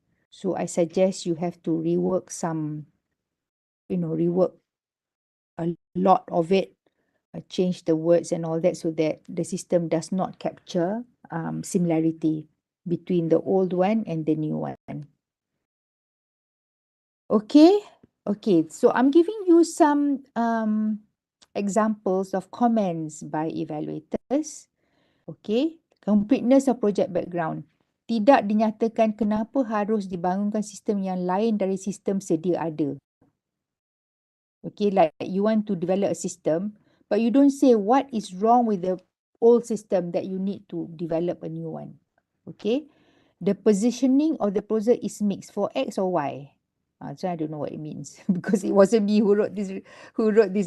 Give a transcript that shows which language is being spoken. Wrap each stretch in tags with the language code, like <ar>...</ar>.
<en>So I suggest you have to rework rework a lot of it, change the words and all that so that the system does not capture similarity between the old one and the new one. Okay. So I'm giving you some examples of comments by evaluators. Okay. Completeness of project background.</en> <ms>Tidak dinyatakan kenapa harus dibangunkan sistem yang lain dari sistem sedia ada.</ms> <en>Okay, like you want to develop a system, but you don't say what is wrong with the old system that you need to develop a new one. Okay, the positioning of the proposal is mixed for X or Y. So I don't know what it means because it wasn't me who wrote this.</en>